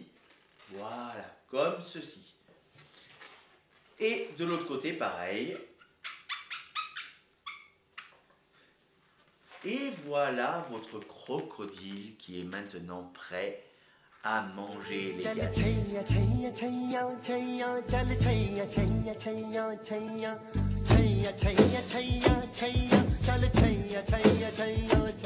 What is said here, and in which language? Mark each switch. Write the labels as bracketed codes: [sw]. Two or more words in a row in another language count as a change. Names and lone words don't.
[fr] Voilà, comme ceci. Et de l'autre côté, pareil. Et voilà votre crocodile qui est maintenant prêt à manger les [hi] चल [fr] gâteaux. [hi] छैया छैया छैया छैया चल छैया छैया छैया छैया छैया छैया छैया छैया चल छैया छैया छैया